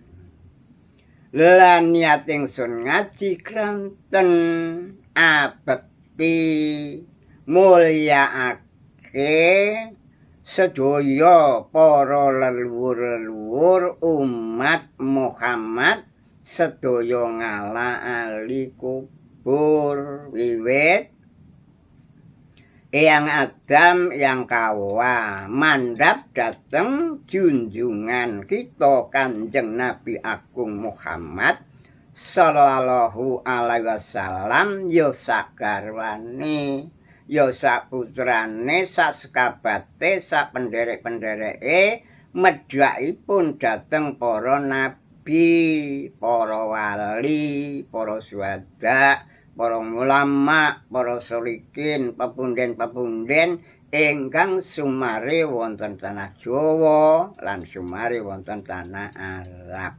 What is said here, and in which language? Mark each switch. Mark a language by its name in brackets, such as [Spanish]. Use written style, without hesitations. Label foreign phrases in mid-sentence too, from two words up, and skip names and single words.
[Javanese] lan niat ingsun ngaji kranten abekti mulyaake sedaya para leluhur umat Muhammad sedaya ngalaali kubur wiwit Eyang Adam yang Hawa mandhap dateng junjungan kita Kanjeng Nabi Agung Muhammad [Arabic] sallallahu alaihi wasallam [Javanese] ya sagarwane ya saputrane sasekabate sapenderek-pendereke medhakipun dateng para nabi para wali para syuhada para ulama, para sholihin, pepunden-pepunden ingkang sumare wonten tanah Jawa lan sumare wonten tanah Arab.